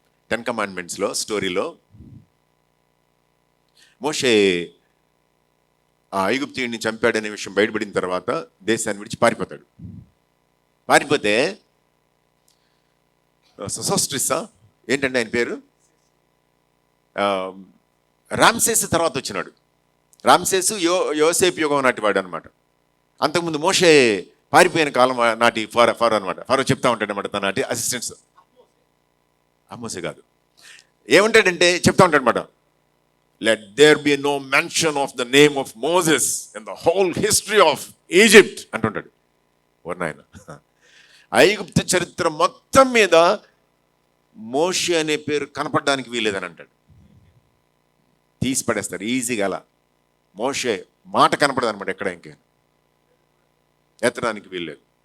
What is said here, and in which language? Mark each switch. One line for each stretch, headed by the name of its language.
Telugu: 10 కమాండ్మెంట్స్లో స్టోరీలో మోషే ఆ ఐగుప్తీయుడిని చంపాడనే విషయం బయటపడిన తర్వాత దేశాన్ని విడిచి పారిపోతే సోసోస్ట్రిస్సా ఏంటంటే ఆయన పేరు, రామ్సేస్ తర్వాత వచ్చినాడు. రామ్సేసు యోసేపు యుగం నాటి వాడు అనమాట. అంతకుముందు మోషే పారిపోయిన కాలం నాటి ఫారో అనమాట. ఫారో చెప్తా ఉంటాడు అనమాట తన నాటి అసిస్టెంట్స్. మోసే కాదు, ఏమంటాడంటే చెప్తా ఉంటాడు అనమాట,
English: let there be no mention of the name of Moses in the whole history of Egypt
Telugu: అంటుంటాడు. నాయన, ఐగుప్తు చరిత్ర మొత్తం మీద మోషే అనే పేరు కనపడడానికి వీలేదని అంటాడు. తీసి పడేస్తాడు ఈజీగా. అలా మోషే మాట కనపడదు అనమాట ఎక్కడ, ఇంకే ఎత్తడానికి వీల్లేదు.